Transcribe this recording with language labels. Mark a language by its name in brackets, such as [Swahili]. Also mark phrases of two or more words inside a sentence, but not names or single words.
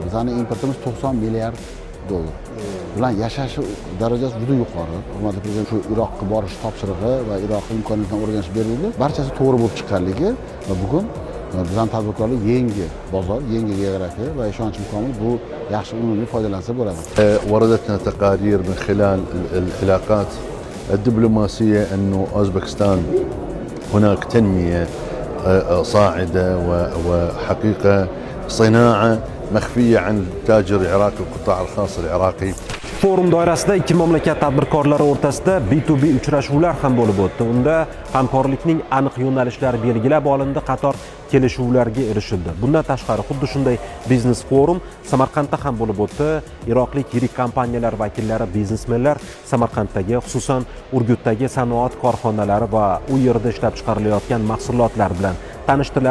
[Uzbek] Bizning importimiz 90 milliard dollar. Bilan yashash darajasi juda yuqori. Hurmatli prezident shu Iroqqa borish topshirig'i va Iroqning imkoniyatini o'rganish berildi. Barchasi to'g'ri bo'lib chiqqanligi va bugun bizning tadbirkorlar yangi bozor, yangi geografiya va ishonchim komil bu yaxshi unumli foydalansa bo'ladi. [Arabic] وردتنا تقارير من خلال العلاقات الدبلوماسية أنه أوزبكستان هناك تنمية صاعدة وحقيقة صناعة مخفية عن التاجر العراقي والقطاع الخاص العراقي. [Uzbek] Forum doirasida ikki mamlakat tadbirkorlari o'rtasida B2B uchrashuvlar ham bo'lib o'tdi. Unda hamkorlikning aniq yo'nalishlari belgilab olindi, qator kelishuvlarga erishildi. Bundan tashqari xuddi shunday biznes forum Samarqandda ham bo'lib o'tdi. Iroqlik yirik kompaniyalar vakillari, biznesmenlar Samarqanddagi, xususan Urgutdagi sanoat korxonalari va u yerda ishlab chiqarilayotgan mahsulotlar bilan tanishdilar.